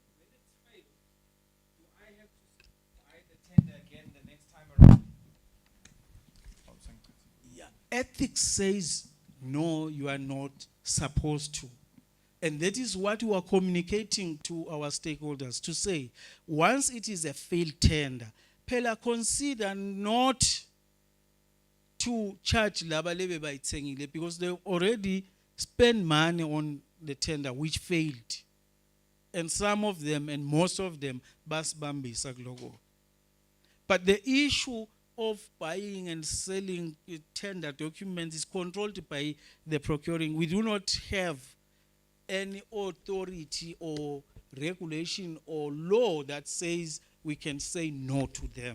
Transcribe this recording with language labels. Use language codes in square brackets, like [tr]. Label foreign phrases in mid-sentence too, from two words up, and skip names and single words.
[en] Yeah, ethics says no, you are not supposed to. And that is what we are communicating to our stakeholders to say, once it is a failed tender, Pela consider not to charge [ss] laba lebe bayithengile [en] because they already spent money on the tender which failed. And some of them and most of them [ss] basibambisa kuloko. [en] But the issue of buying and selling tender documents is controlled by the procuring. We do not have any authority or regulation or law that says we can say no to them.